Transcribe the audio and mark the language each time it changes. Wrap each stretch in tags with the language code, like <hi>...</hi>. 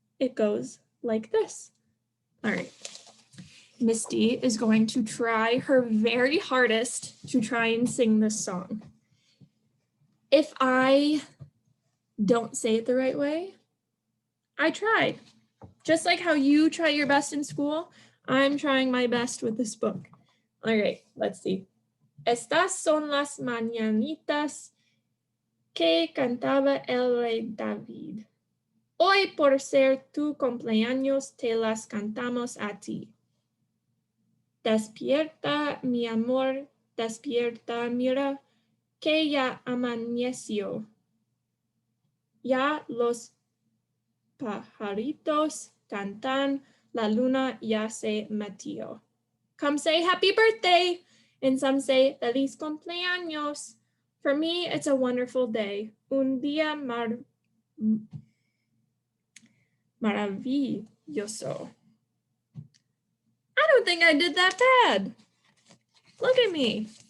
<en>It goes like this. All right. Misty is going to try her very hardest to try and sing this song. If I don't say it the right way, I tried. Just like how you try your best in school, I'm trying my best with this book. All right, let's see.</en> <es>Estas son las mañanitas que cantaba el rey David. Hoy por ser tu cumpleaños te las cantamos a ti. Despierta, mi amor, despierta, mira, que ya amaneció. Ya los pajaritos cantan, la luna ya se metió.</es> <en>Come say happy birthday, and some say</en> <es>feliz cumpleaños.</es> <en>For me, it's a wonderful day.</en> <es>Un día maravilloso.</es> <en>I don't think I did that bad. Look at me.</en>